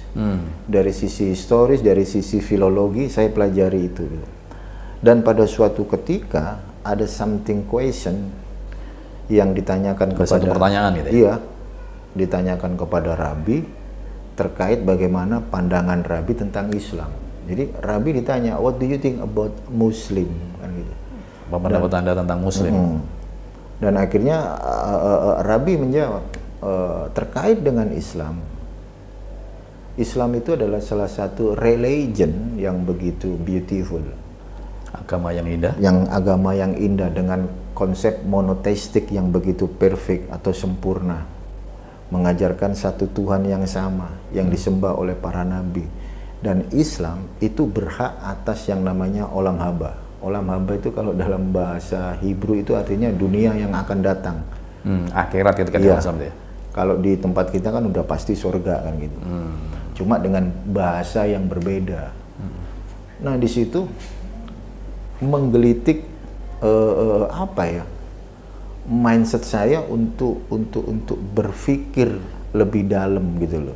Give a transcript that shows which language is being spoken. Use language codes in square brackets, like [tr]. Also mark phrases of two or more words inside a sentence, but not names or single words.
[id] Dari sisi historis, dari sisi filologi, saya pelajari itu. Dan pada suatu ketika ada [en] something question [id] yang ditanyakan kepada satu pertanyaan gitu ya? Iya, ditanyakan kepada Rabi terkait bagaimana pandangan Rabi tentang Islam. Jadi Rabi ditanya, [en] what do you think about Muslim? Kan gitu. [id] Apa pendapat Anda tentang Muslim? Dan akhirnya Rabi menjawab, terkait dengan Islam, Islam itu adalah salah satu religion yang begitu beautiful. Agama yang indah. Yang agama yang indah dengan konsep monoteistik yang begitu perfect atau sempurna. Mengajarkan satu Tuhan yang sama, yang disembah oleh para nabi. Dan Islam itu berhak atas yang namanya [he] olam haba. Olam haba [id] itu kalau dalam bahasa Hebrew itu artinya dunia yang akan datang. Akhirat ketika Iya. Islam ya. Kalau di tempat kita kan udah pasti surga kan gitu. Cuma dengan bahasa yang berbeda. Nah di situ menggelitik mindset saya untuk berpikir lebih dalam gitu loh.